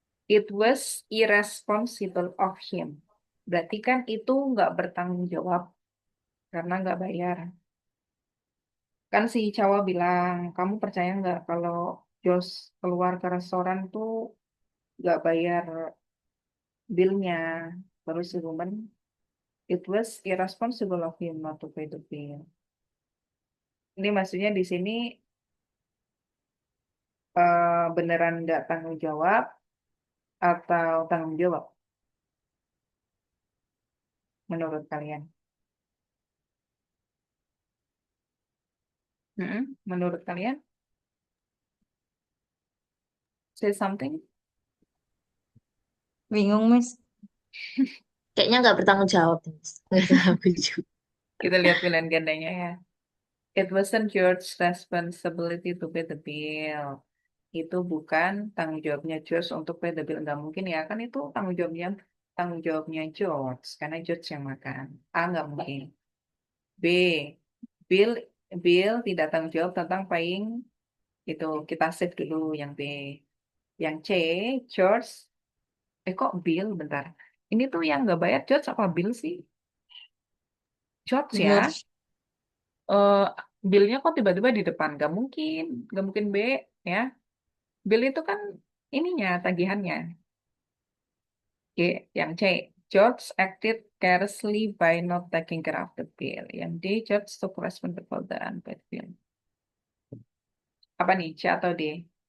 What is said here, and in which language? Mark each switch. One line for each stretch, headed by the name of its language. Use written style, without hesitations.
English: It was irresponsible of him.
Indonesian: Berarti kan itu nggak bertanggung jawab karena nggak bayar. Kan si Cawa bilang, kamu percaya nggak kalau Jos keluar ke restoran tuh nggak bayar Bill-nya. Baru si woman, it was irresponsible of him not to pay the bill. Ini maksudnya di sini beneran nggak tanggung jawab atau tanggung jawab menurut kalian? Menurut kalian?
English: Say something.
Indonesian: Bingung, Miss. Kayaknya nggak bertanggung jawab, Miss. Nggak tahu juga. Kita lihat pilihan gandanya ya.
English: It wasn't George's responsibility to pay the bill.
Indonesian: Itu bukan tanggung jawabnya George untuk
English: pay the bill.
Indonesian: Nggak mungkin ya, kan itu tanggung jawabnya George, karena George yang makan. A, nggak mungkin. B, Bill Bill tidak tanggung jawab tentang paying. Itu kita save dulu yang B. Yang C, George. Kok Bill? Bentar. Ini tuh yang nggak bayar George apa Bill sih? George ya. George. eh Bill-nya kok tiba-tiba di depan? Nggak mungkin B ya. Bill itu kan ininya, tagihannya. Oke, yang C,
English: George acted carelessly by not taking care of the bill.
Indonesian: Yang D,
English: George took responsibility for the unpaid bill.
Indonesian: Apa nih, C atau D?